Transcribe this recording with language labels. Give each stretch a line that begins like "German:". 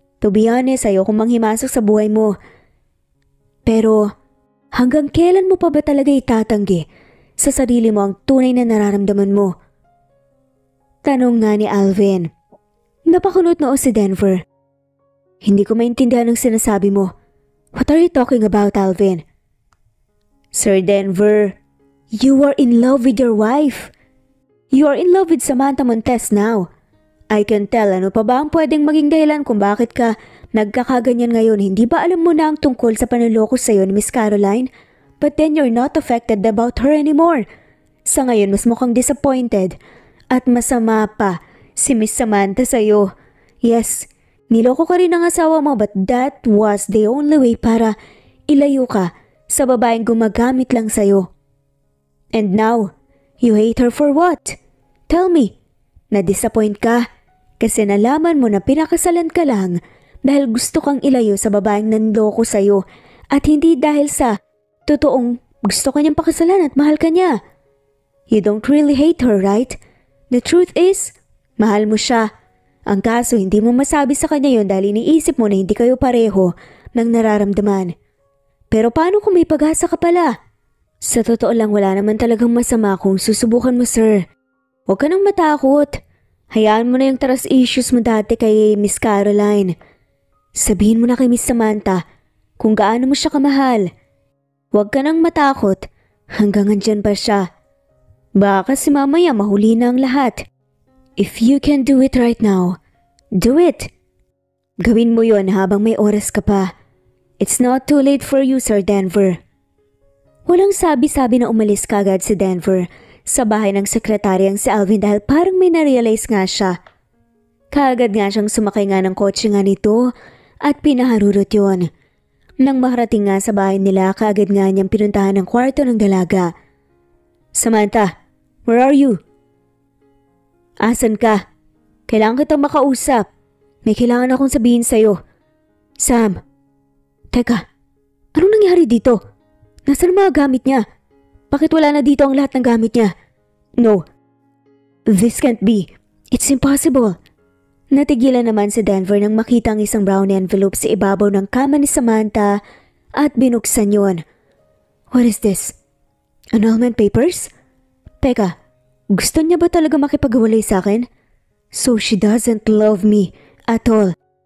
English: To be honest,
Filipino: ayokong manghimasok sa buhay mo. Pero hanggang kailan mo pa ba talaga itatanggi sa sarili mo ang tunay na nararamdaman mo? Tanong nga ni Alvin. Napakunot noo si Denver. Hindi ko maintindihan ang sinasabi mo.
English: What are you talking about, Alvin? Sir Denver, you are in love with your wife. You are in love with Samantha Montes now. I can tell.
Filipino: Ano pa ba ang pwedeng maging dahilan kung bakit ka nagkakaganyan ngayon? Hindi ba alam mo na ang tungkol sa panloloko sa'yo ni Miss Caroline?
English: But then you're not affected about her anymore.
Filipino: Sa ngayon, mas mukhang disappointed. At masama pa si Miss Samantha sa'yo. Yes, niloko ka rin ng asawa mo,
English: but that was the only way
Filipino: para ilayo ka sa babaeng gumagamit lang sa'yo.
English: And now, you hate her for what? Tell me,
Filipino: na-disappoint ka kasi nalaman mo na pinakasalan ka lang dahil gusto kang ilayo sa babaeng nanloko sa'yo at hindi dahil sa totoong gusto ka niyang pakasalan at mahal ka niya.
English: You don't really hate her, right? The truth is,
Filipino: mahal mo siya. Ang kaso hindi mo masabi sa kanya yon dahil iniisip mo na hindi kayo pareho ng nararamdaman. Pero paano kung may pag-asa ka pala? Sa totoo lang wala naman talagang masama kung susubukan mo, sir. Huwag ka nang matakot. Hayaan mo na yung trust issues mo dati kay Miss Caroline. Sabihin mo na kay Miss Samantha kung gaano mo siya kamahal. Huwag ka nang matakot hanggang andyan pa siya. Baka si mamaya mahuli na ang lahat.
English: If you can do it right now, do it.
Filipino: Gawin mo yon habang may oras ka pa.
English: It's not too late for you, Sir Denver.
Filipino: Walang sabi-sabi na umalis kagad si Denver sa bahay ng sekretaryang si Alvin dahil parang may narealize nga siya. Kaagad nga siyang sumakay nga ng kotse nga nito at pinaharurot yon. Nang makarating nga sa bahay nila, kaagad nga niyang pinuntahan ang kwarto ng dalaga.
English: Samantha, where are you?
Filipino: Asan ka? Kailangan kitang makausap. May kailangan akong sabihin sa'yo. Sam. Teka, anong nangyari dito? Nasaan ang mga gamit niya? Bakit wala na dito ang lahat ng gamit niya? No.
English: This can't be. It's impossible.
Filipino: Natigilan naman si Denver nang makita ang isang brown envelope sa ibabaw ng kama ni Samantha at binuksan yon.
English: What is this? Annulment papers?
Filipino: Teka, gusto niya ba talaga makipag-awalay sa akin?
English: So she doesn't love me at all.